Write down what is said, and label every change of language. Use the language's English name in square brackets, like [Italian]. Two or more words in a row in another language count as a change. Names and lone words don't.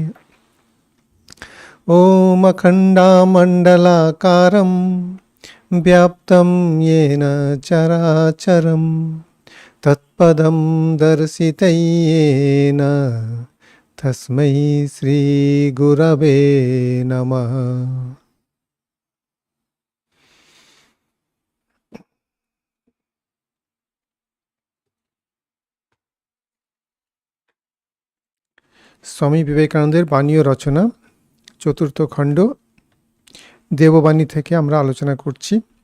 [Sanskrit] ॐ अखण्डामण्डलाकारं व्याप्तं येन चराचरं तत्पदं दर्शितं येन तस्मै श्रीगुरवे नमः। [Bangla] স্বামী বিবেকানন্দের বাণী ও রচনা চতুর্থ খণ্ড দেববাণী থেকে আমরা আলোচনা করছি।